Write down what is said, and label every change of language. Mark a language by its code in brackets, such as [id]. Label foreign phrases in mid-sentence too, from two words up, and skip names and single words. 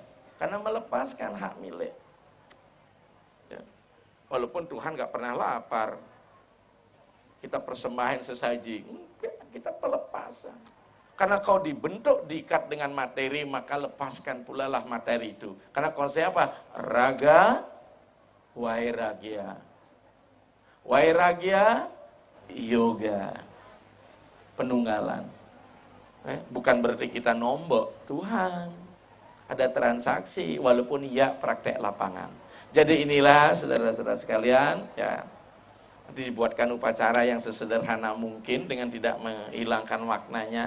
[id] Karena melepaskan hak milik. Ya. Walaupun Tuhan nggak pernah lapar. kita persembahan sesaji. Enggak, kita pelepasan. Karena kau dibentuk, diikat dengan materi, maka lepaskan pula lah materi itu. Karena konsep apa? Raga, wairagya. Wairagya, yoga. Penunggalan. Bukan berarti kita nombok. Tuhan, ada transaksi, walaupun ya praktek lapangan. Jadi inilah saudara-saudara sekalian, ya, dibuatkan upacara yang sesederhana mungkin dengan tidak menghilangkan maknanya.